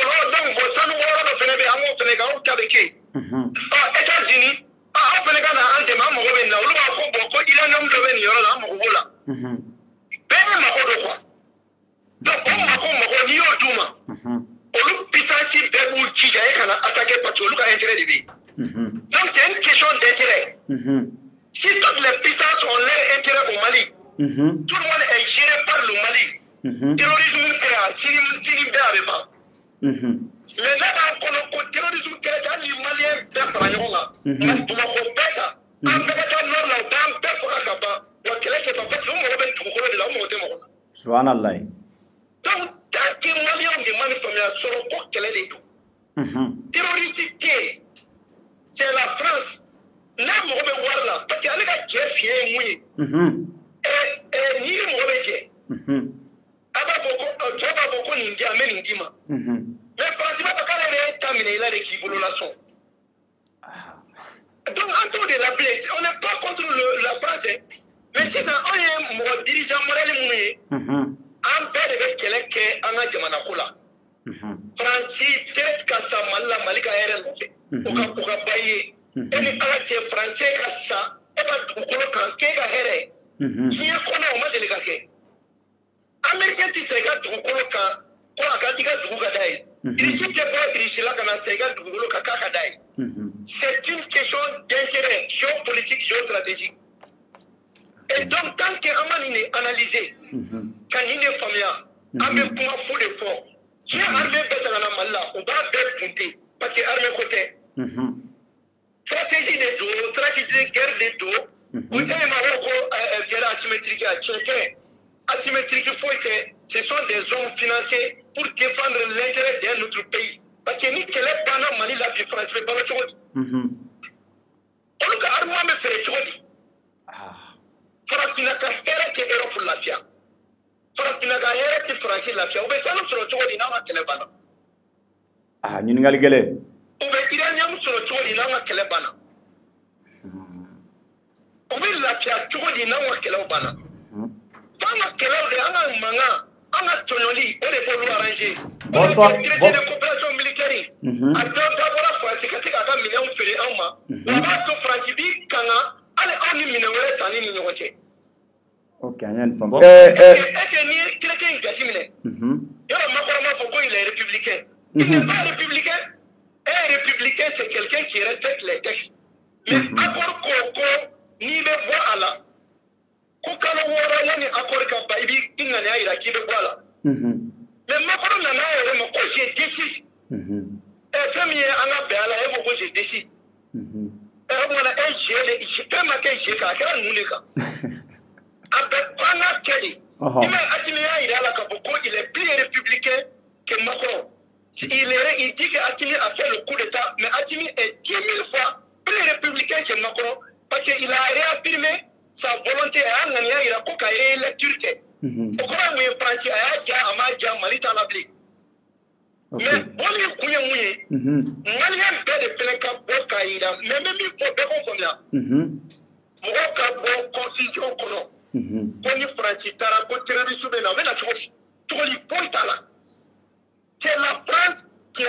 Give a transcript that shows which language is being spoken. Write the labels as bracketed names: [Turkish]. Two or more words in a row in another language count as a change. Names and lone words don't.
[Bambara] bolo donc bon sanu bɔyɔrɔ dɔ fɛnɛ bɛ yen an b'o fɛnɛ kɛ aw ta bɛ kɛ États-Unis aw fɛnɛ ka na an dɛmɛ an mago bɛ nin na olu b'a fɔ bon ko uranium dɔ bɛ nin yɔrɔ la an mago b'o la bɛɛ ye mago dɔ quoi donc o mago n'i y'o d'u ma olu puissance bɛɛ b'u jija e kana [French] attaquer parce que [Bambara] olu ka intérêt de bɛ yen [French] donc c'est une question d'intérêt si toutes les puissances ont leur intérêt au Mali tout le monde est géré par le Mali [Bambara] terrorisme kɛra sini bɛɛ a bɛ ban mais ne b'a kɔnɔ ko terrorisme kɛra hali ni maliyɛn bɛɛ fara ɲɔgɔn kan Bamakɔ bɛɛ kan an bɛɛ ka taa nord la u b'an bɛɛ faga ka ban wa kɛlɛ tɛ ban parce que u mago bɛ dugukolo de la u mago tɛ mɔgɔ la subhanallah donc tant que maliyɛnw de ma nin faamuya sɔrɔ ko kɛlɛ de don terroriste tɛ yen [French] c'est la France [Bambara] n'a mago bɛ wari la [French] parce que [Bambara] ale ka cɛ fiɲɛ ye mun ye n'i ye mɔgɔ bɛ jɛ a b'a fɔ ko cɛw b'a fɔ ko nin di an bɛ nin d'i ma mais France b'a fɔ k'ale yɛrɛ ye ta minɛ i la de k'i bolo lasɔn donc an t'o de la bilen [French] on n'est pas contre la France [Bambara] mais sisan anw ye mɔgɔ [French] dirigeant modèle [Bambara] minnu ye an bɛɛ de bɛ kɛlɛ kɛ an ka jamana ko la France tɛ ka sa Mali la Mali ka hɛrɛ nɔfɛ o ka ba ye e ni Ala cɛ France ka sa e ka dugukolo kan k'e ka hɛrɛ diɲɛ kɔnɔ o ma deli ka kɛ Américain ti sa i ka dugukolo kan ko a ka di ka dugu ka d'a ye Irisi tɛ bɔ Irisi la ka na sa i ka dugukolo kan k'a ka d'a ye [French] c'est une question d'intérêt géopolitique géostratégique et donc [Bambara] tant que an ma nin de analyser ka nin de faamuya an bɛ kuma fu de fɔ diɲɛ armée bɛɛ ta ka na Mali la u b'a bɛɛ punte [French] parce que armée [Bambara] ko tɛ stratégie de don stratégie de guerre de don u tɛ ma ko [French] guerre asymétrique [Bambara] a tiɲɛ tɛ asymétrique foyi tɛ [French] ce sont des hommes financiers pour défendre l'intérêt d'un autre pays parce que [Bambara] ni kɛlɛ banna Mali la bi France bɛ balo cogo di olu ka armement bɛ feere cogo di Farafinna ka hɛrɛ tɛ Europe lafiya Farafinna ka hɛrɛ tɛ France lafiya u bɛ sanu sɔrɔ cogo di n'an ka kɛlɛ banna ɲininkali gɛlɛn u bɛ uranium sɔrɔ cogo di n'an ka kɛlɛ banna u bɛ lafiya cogo di n'an ka kɛlɛw banna f'an ka kɛlɛw de an ka mankan an ka tɔɲɔli o de b'olu arranger [French] traité de coopération militaire [Bambara] a dɔ dabɔra France ka se k'a ka minɛnw feere anw ma wa b'a to France b'i kanga hali aw ni minɛn wɛrɛ sanni ni ɲɔgɔn cɛ ok an y'a nin faamu [French] est-ce que [Bambara] n'i ye chrétien in jateminɛ yɔrɔ Macron b'a fɔ ko [French] il est républicain il n'est pas républicain un républicain c'est quelqu'un qui respecte les textes mais accord [Bambara] ko n'i bɛ bɔ a la ko kalo 6 yanni accord ka ban i ŋaniya yira k'i bɛ bɔ a la mais Macron nana a yɛrɛ ma ko [French] je décide [Bambara] fɛn min ye an ka bɛn a la e ko ko [French] je décide [Bambara] o kumana e fɛn ma kɛ je kan a kɛra ninnu de kan a bɛ an ka kɛ de i ma Assimi y'a yira a la k'a fɔ ko [French] il est plus républicain que Macron il dit que Assimi a fait le coup d'état mais Assimi est 10 000 fois plus républicain que Macron parce qu'il a réaffirmé sa volonté [Bambara] a y'a ŋaniya yira ko ka réélecture kɛ o kɔrɔ ye mun ye France a y'a ja a m'a ja Mali t'a la bilen mais bɔli ye kun ye mun ye maliyɛn bɛɛ de fɛnɛ ka bɔ k'a yira mais n bɛ min fɔ bɛɛ k'o faamuya mɔgɔw ka bɔ constitution kɔnɔ ko ni France taara ko terroriste bɛ na o bɛ na cogo di foyi t'a la [French] c'est la France qui est